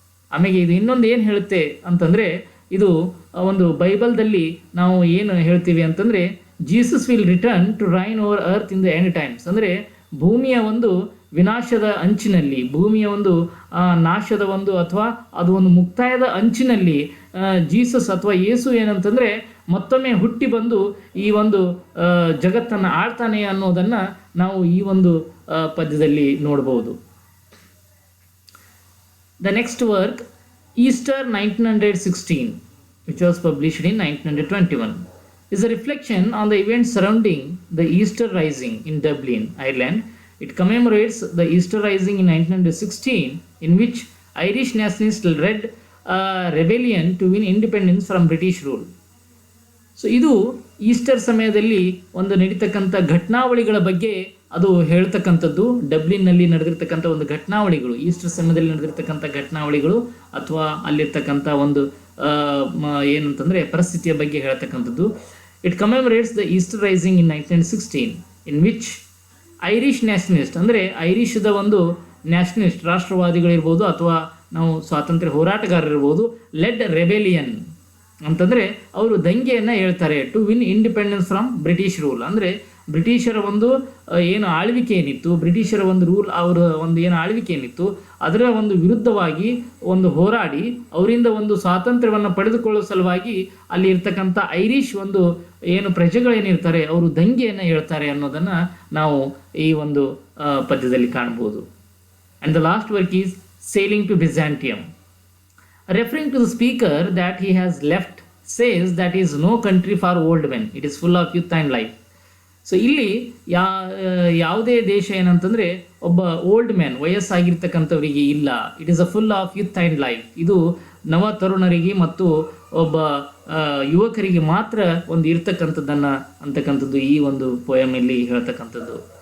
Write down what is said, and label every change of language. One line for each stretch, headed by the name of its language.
Kannada: ಆಮೇಲೆ ಇದು ಇನ್ನೊಂದು ಏನು ಹೇಳುತ್ತೆ ಅಂತಂದರೆ ಇದು ಒಂದು ಬೈಬಲ್ದಲ್ಲಿ ನಾವು ಏನು ಹೇಳ್ತೀವಿ ಅಂತಂದರೆ
English: Jesus will return to reign over earth in the end times,
Kannada: ಅಂದರೆ ಭೂಮಿಯ ಒಂದು ವಿನಾಶದ ಅಂಚಿನಲ್ಲಿ, ಭೂಮಿಯ ಒಂದು ನಾಶದ ಒಂದು ಅಥವಾ ಅದು ಒಂದು ಮುಕ್ತಾಯದ ಅಂಚಿನಲ್ಲಿ ಜೀಸಸ್ ಅಥವಾ ಯೇಸು ಏನಂತಂದರೆ ಮತ್ತೊಮ್ಮೆ ಹುಟ್ಟಿ ಬಂದು ಈ ಒಂದು ಜಗತ್ತನ್ನು ಆಳ್ತಾನೆ ಅನ್ನೋದನ್ನು ನಾವು ಈ ಒಂದು ಪದ್ಯದಲ್ಲಿ ನೋಡ್ಬೋದು.
English: The next work, Easter 1916, which was published in 1921, is a reflection on the events surrounding the Easter Rising in Dublin, Ireland. It commemorates the Easter Rising in 1916, in which Irish nationalists led a rebellion to win independence from British rule.
Kannada: So ಇದು Easter ಸಮಯದಲ್ಲಿ ಒಂದು ನಡೀತಕ್ಕಂಥ ಘಟನಾವಳಿಗಳ ಬಗ್ಗೆ ಅದು ಹೇಳ್ತಕ್ಕಂಥದ್ದು. ಡಬ್ಲಿನ್ನಲ್ಲಿ ನಡೆದಿರ್ತಕ್ಕಂಥ ಒಂದು ಘಟನಾವಳಿಗಳು, Easter ಸಮಯದಲ್ಲಿ ನಡೆದಿರ್ತಕ್ಕಂಥ ಘಟನಾವಳಿಗಳು ಅಥವಾ ಅಲ್ಲಿರ್ತಕ್ಕಂಥ ಒಂದು ಏನಂತಂದರೆ ಪರಿಸ್ಥಿತಿಯ ಬಗ್ಗೆ ಹೇಳ್ತಕ್ಕಂಥದ್ದು.
English: it commemorates the Easter Rising in 1916, in which Irish nationalist,
Kannada: ಅಂದರೆ ಐರಿಷದ ಒಂದು ನ್ಯಾಷನಲಿಸ್ಟ್ ರಾಷ್ಟ್ರವಾದಿಗಳಿರ್ಬೋದು ಅಥವಾ ನಾವು ಸ್ವಾತಂತ್ರ್ಯ ಹೋರಾಟಗಾರರಿರ್ಬೋದು,
English: led rebellion
Kannada: ಅಂತಂದರೆ ಅವರು ದಂಗೆಯನ್ನು ಹೇಳ್ತಾರೆ
English: to win independence from British rule,
Kannada: ಅಂದರೆ ಬ್ರಿಟಿಷರ ಒಂದು ಏನು ಆಳ್ವಿಕೆ ಏನಿತ್ತು, ಬ್ರಿಟಿಷರ ಒಂದು ರೂಲ್, ಅವರ ಒಂದು ಏನು ಆಳ್ವಿಕೆ ಏನಿತ್ತು ಅದರ ಒಂದು ವಿರುದ್ಧವಾಗಿ ಒಂದು ಹೋರಾಡಿ ಅವರಿಂದ ಒಂದು ಸ್ವಾತಂತ್ರ್ಯವನ್ನು ಪಡೆದುಕೊಳ್ಳುವ ಸಲುವಾಗಿ ಅಲ್ಲಿ ಇರ್ತಕ್ಕಂಥ ಐರಿಷ್ ಒಂದು ಏನು ಪ್ರಜೆಗಳೇನಿರ್ತಾರೆ ಅವರು ದಂಗೆಯನ್ನು ಹೇಳ್ತಾರೆ ಅನ್ನೋದನ್ನು ನಾವು ಈ ಒಂದು ಪದ್ಯದಲ್ಲಿ ಕಾಣ್ಬೋದು.
English: And the last work is sailing to Byzantium. Referring to the speaker that he has left, says that is no country for old men, it is full of youth and life.
Kannada: So ಇಲ್ಲಿ ಯಾವುದೇ ದೇಶ ಏನಂತಂದರೆ ಒಬ್ಬ old man ವಯಸ್ಸಾಗಿರ್ತಕ್ಕಂಥವರಿಗೆ ಇಲ್ಲ,
English: it is a full of youth and life,
Kannada: ಇದು ನವ ತರುಣರಿಗೆ ಮತ್ತು ಒಬ್ಬ ಯುವಕರಿಗೆ ಮಾತ್ರ ಒಂದು ಇರ್ತಕ್ಕಂಥದ್ದನ್ನು ಅಂತಕ್ಕಂಥದ್ದು ಈ ಒಂದು ಪೋಯಮಲ್ಲಿ ಹೇಳ್ತಕ್ಕಂಥದ್ದು.